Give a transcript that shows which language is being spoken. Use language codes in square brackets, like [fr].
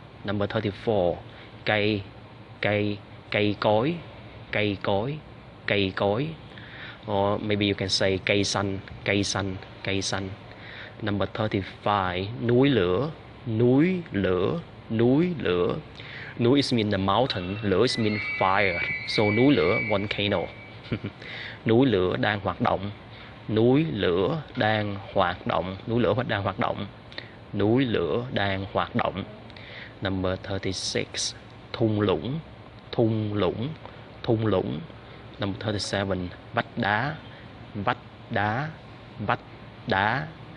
[en] Number 34, [vi] cây, cây, cây cối, cây cối, cây cối. [en] Or maybe you can say [vi] cây xanh, cây xanh, cây xanh. [en] Number 35, [vi] núi lửa, núi lửa, núi lửa. [en] Núi is mean the mountain, lửa is mean fire. So [vi] núi lửa, [en] volcano. [vi] Núi lửa đang hoạt động, núi lửa đang hoạt động, núi lửa đang hoạt động, núi lửa đang hoạt động. [en] Number 36, [vi] thung lũng, thung lũng, thung lũng. [en] Number 37, [vi] vách đá, vách đá, vách đá.